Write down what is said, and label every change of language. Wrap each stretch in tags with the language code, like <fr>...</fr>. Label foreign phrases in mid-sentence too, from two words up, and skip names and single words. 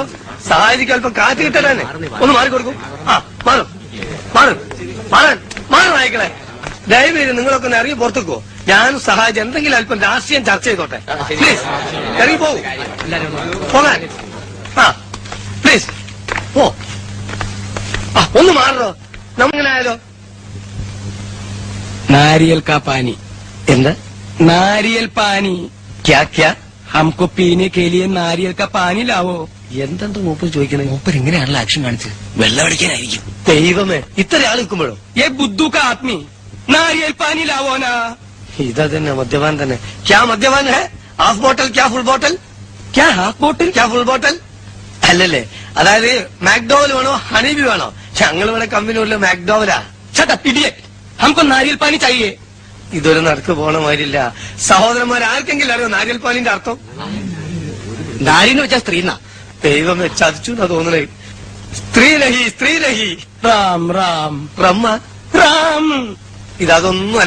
<ml>സഹായിക്ക് അല്പം കാറ്റ് കിട്ടണേ. ഒന്ന് മാറിക്കൊടുക്കും. മാറും മാറും മാറാൻ മാറും നായിക്കളെ. ദയവേത് നിങ്ങളൊക്കെ ഒന്ന് ഇറങ്ങി പുറത്തേക്കോ. ഞാനും സഹായിച്ച് എന്തെങ്കിലും അല്പം രാഷ്ട്രീയം ചർച്ച ചെയ്തോട്ടെ. പ്ലീസ് ഇറങ്ങി പോകും. പോകാൻ പ്ലീസ് പോ. ഒന്ന് മാറോ. നമ്മങ്ങനെ ആയാലോ?</ml> <hi>नारियल का पानी,</hi> <ml>എന്താ</ml> <hi>नारियल पानी, क्या क्या? हमको पीने के लिए नारियल का पानी लाओ.</hi> <ml>എന്തെന്താ മൂപ്പർ ചോദിക്കണേ? മൂപ്പർ ഇങ്ങനെയാണല്ലോ ആക്ഷൻ കാണിച്ചത്. വെള്ളം അടിക്കാനായിരിക്കും. ദൈവമേ, ഇത്ര ആൾ നിൽക്കുമ്പോഴോ?</ml> <hi>ये बुद्धू का आदमी नारियल पानी लाओ ना.</hi> <ml>ഇതാ തന്നെ മദ്യപാൻ തന്നെ.</ml> <hi>क्या मद्यपान है?</hi> <en>half bottle</en> <ml>ക്യാ</ml> <en>full bottle? क्या half bottle? ക്യാ full bottle?</en> <ml>അല്ലല്ലേ, അതായത് മാക്ഡോവൽ വേണോ ഹണീബി വേണോ? ഞങ്ങൾ ഇവിടെ കമ്പനിയുള്ള മാക്ഡോവലാ.</ml> <en>Shut up, idiot.</en> <hi>हमको नारियल पानी चाहिए.</hi> <ml>ഇതൊരു നടക്ക് പോണ മാതിരില്ല. സഹോദരന്മാർ ആർക്കെങ്കിലും അറിയോ നാരിയൽ പാലിന്റെ അർത്ഥം? നാരിന്ന് വെച്ചാ സ്ത്രീന്നാ. ദൈവം ചതിച്ചു എന്നാ തോന്നണേ. സ്ത്രീലഹി സ്ത്രീലഹി.</ml> <hi>राम राम ബ്രഹ്മ राम.</hi> <ml>ഇതൊന്നുമല്ല.</ml>